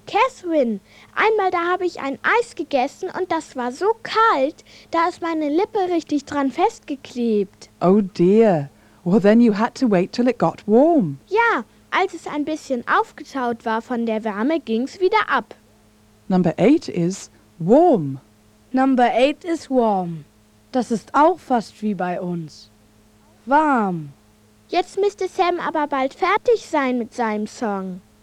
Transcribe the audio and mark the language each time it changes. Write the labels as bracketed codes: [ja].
[de] Catherine, einmal da habe ich ein Eis gegessen und das war so kalt, da ist meine Lippe richtig dran festgeklebt. [en] Oh dear. Well then you had to wait till it got warm. [de] Ja, als es ein bisschen aufgetaut war von der Wärme, ging's wieder ab. [en] Number eight is warm. Number eight is warm. [de] Das ist auch fast wie bei uns. Warm. Jetzt müsste Sam aber bald fertig sein mit seinem Song.